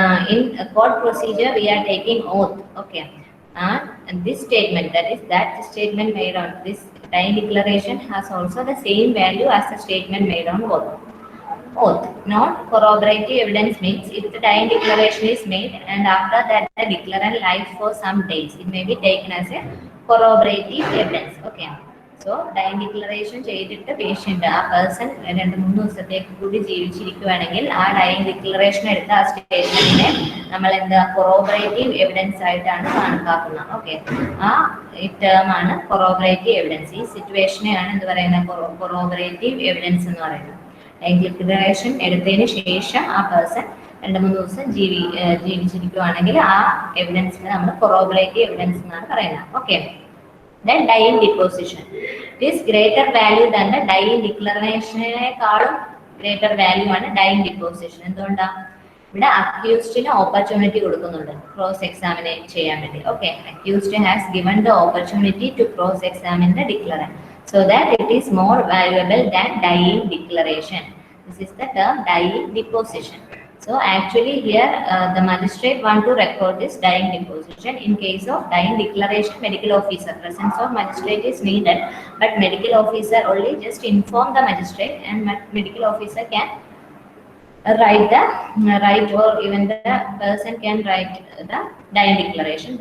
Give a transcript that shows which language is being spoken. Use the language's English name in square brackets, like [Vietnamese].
[English] In a court procedure, we are taking oath. Okay, and this statement, that statement made on this dying declaration has also the same value as the statement made on oath. Not corroborative evidence means if the dying declaration is made and after that the declarant lies for some days, it may be taken as a corroborative evidence. [Malayalam] Okay, so dying declaration ചെയ്തിട്ട് patient ആ person 2-3 ദിവസത്തേക്ക് കൂടി ജീവിച്ചിരിക്കുകയാണെങ്കിൽ ആ dying declaration എടുത്ത ആ സ്റ്റേറ്റ്മെന്റിനെ നമ്മൾ എന്താ corroborative evidence ആയിട്ടാണ് കണക്കാക്കുന്നത്. ഓക്കെ, ആ ടേം ആണ് കൊറോബറേറ്റീവ് എവിഡൻസ്. ഈ സിറ്റുവേഷനെയാണ് എന്ത് പറയുന്നത്? കൊറോബറേറ്റീവ് എവിഡൻസ് എന്ന് പറയുന്നത്. ഡൈയിങ് ഡിക്ലറേഷൻ എടുത്തതിന് ശേഷം ആ പേഴ്സൺ 2-3 ദിവസം ജീവിച്ചിരിക്കുകയാണെങ്കിൽ ആ എവിഡൻസിനെ നമ്മൾ കൊറോബറേറ്റീവ് എവിഡൻസ് എന്നാണ് പറയുന്നത്. [English] Okay, then dying deposition. This greater value than the dying declaration. Greater value ആണ് dying deposition. [Malayalam] എന്തുകൊണ്ടാ? ഇവിടെ അക്യൂസ്ഡിന് ഓപ്പർച്യൂണിറ്റി കൊടുക്കുന്നുണ്ട് ക്രോസ് എക്സാമിനെ ചെയ്യാൻ വേണ്ടി. [English] Okay, accused has given the opportunity to cross examine the declarant, so that it is more valuable than dying declaration. This is the term dying deposition. So actually here the magistrate want to record this dying deposition. In case of dying declaration, medical officer presence of magistrate is needed, but medical officer only just inform the magistrate, and medical officer can write or even the person can write the dying declaration.